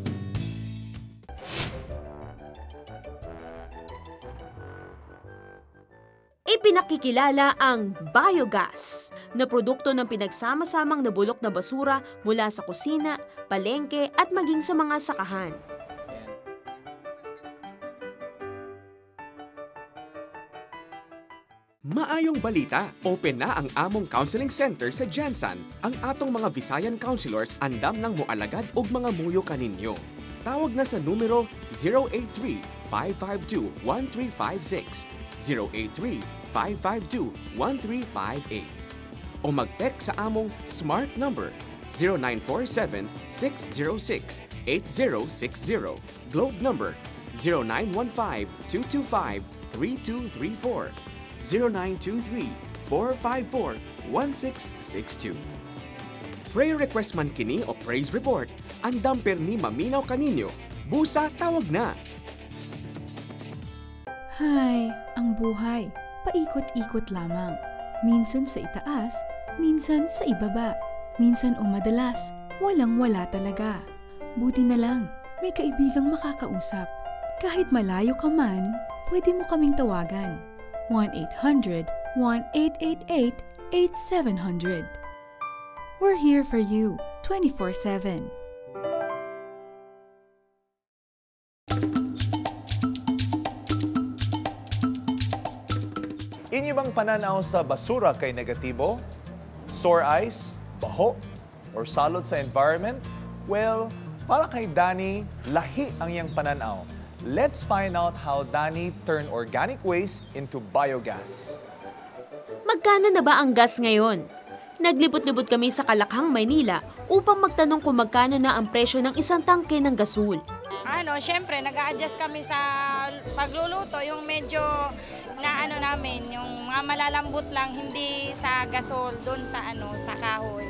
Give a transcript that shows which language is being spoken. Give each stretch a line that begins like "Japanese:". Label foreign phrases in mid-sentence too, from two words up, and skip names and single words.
Filipino: Ipinakikilala ang biogas na produkto ng pinagsama-samang nabulok na basura mula sa kusina, palengke at maging sa mga sakahan.
Cebuano: Maayong balita, open na ang among
English: counseling center
Cebuano: sa Jansan. Ang atong mga Visayan counselors andam nang moalagad og mga muyo kaninyo. Tawag na sa numero 083-552-1356, 083-552-1358. O mag-text sa among smart number 0947-606-8060, Globe number 0915-225-3234, 0923-454-1662.
English: Prayer request
Cebuano: man kini o
English: praise report,
Cebuano: andam permi maminaw kaninyo. Busa, tawag na! Hay,
Filipino: ang buhay, paikot-ikot lamang. Minsan sa itaas, minsan sa ibaba. Minsan o madalas, walang-wala talaga. Buti na lang, may kaibigang makakausap. Kahit malayo ka man, pwede mo kaming tawagan. 1-800-1888-8700.
English: We're here for you 24/7.
Cebuano: Inyo bang pananaw sa basura kay negatibo?
English: Sore eyes?
Cebuano: Baho? Or salot sa environment? Well, para kay Danny, lahi ang iyang pananaw.
English: Let's find out how Danny turned organic waste into biogas.
Filipino: Magkano na ba ang gas ngayon? Naglibot-libot kami sa Kalakhang, Maynila upang magtanong kung magkano na ang presyo ng isang tangke ng gasol. Siyempre, nag-a-adjust kami sa pagluluto, yung medyo na namin, yung mga malalambot lang, hindi sa gasol, doon sa sa kahoy.